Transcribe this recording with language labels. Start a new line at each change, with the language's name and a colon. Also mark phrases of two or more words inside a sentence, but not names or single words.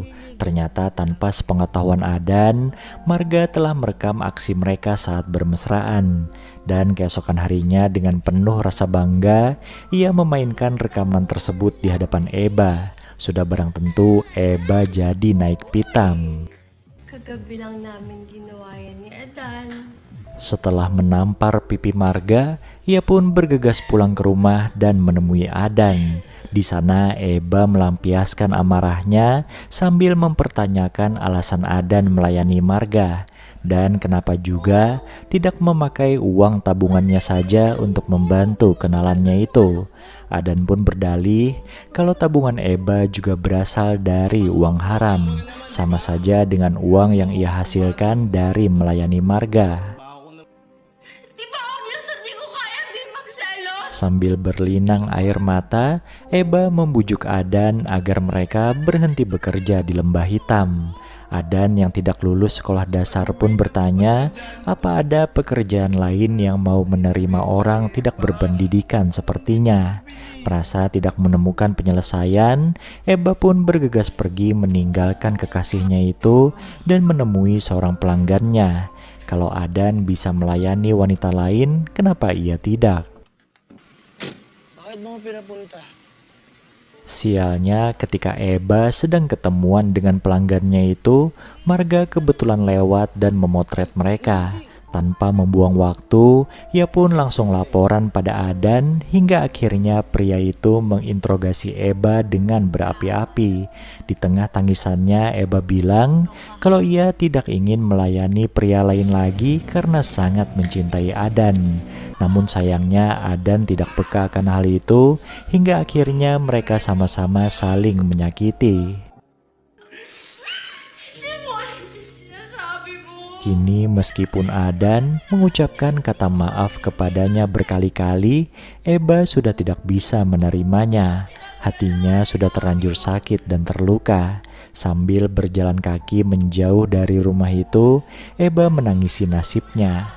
Indonesian: Ternyata tanpa sepengetahuan Adan, marga telah merekam aksi mereka saat bermesraan. Dan keesokan harinya dengan penuh rasa bangga, ia memainkan rekaman tersebut di hadapan Eba. Sudah barang tentu Eba jadi naik pitam.
Filipino: Kagabi lang namin ginawa yan ni Adan.
Indonesian: Setelah menampar pipi marga, ia pun bergegas pulang ke rumah dan menemui Adan. Di sana Eba melampiaskan amarahnya sambil mempertanyakan alasan Adan melayani marga. Dan kenapa juga tidak memakai uang tabungannya saja untuk membantu kenalannya itu. Adan pun berdalih kalau tabungan Eba juga berasal dari uang haram, sama saja dengan uang yang ia hasilkan dari melayani marga.
Filipino: Di ba obvious at di ko kaya din magselos?
Indonesian: Sambil berlinang air mata, Eba membujuk Adan agar mereka berhenti bekerja di lembah hitam. Adan yang tidak lulus sekolah dasar pun bertanya, apa ada pekerjaan lain yang mau menerima orang tidak berpendidikan sepertinya. Merasa tidak menemukan penyelesaian, Eba pun bergegas pergi meninggalkan kekasihnya itu dan menemui seorang pelanggannya. Kalau Adan bisa melayani wanita lain, kenapa ia tidak?
Filipino: Bakit mo pinapunta?
Indonesian: Sialnya ketika Eba sedang ketemuan dengan pelanggannya itu, marga kebetulan lewat dan memotret mereka. Tanpa membuang waktu, ia pun langsung laporan pada Adan hingga akhirnya pria itu menginterogasi Eba dengan berapi-api. Di tengah tangisannya Eba bilang kalau ia tidak ingin melayani pria lain lagi karena sangat mencintai Adan. Namun sayangnya Adan tidak peka akan hal itu hingga akhirnya mereka sama-sama saling menyakiti.
Filipino: Di mo alam yung sinasabi mo.
Indonesian: Kini meskipun Adan mengucapkan kata maaf kepadanya berkali-kali, Eba sudah tidak bisa menerimanya. Hatinya sudah terlanjur sakit dan terluka. Sambil berjalan kaki menjauh dari rumah itu, Eba menangisi nasibnya.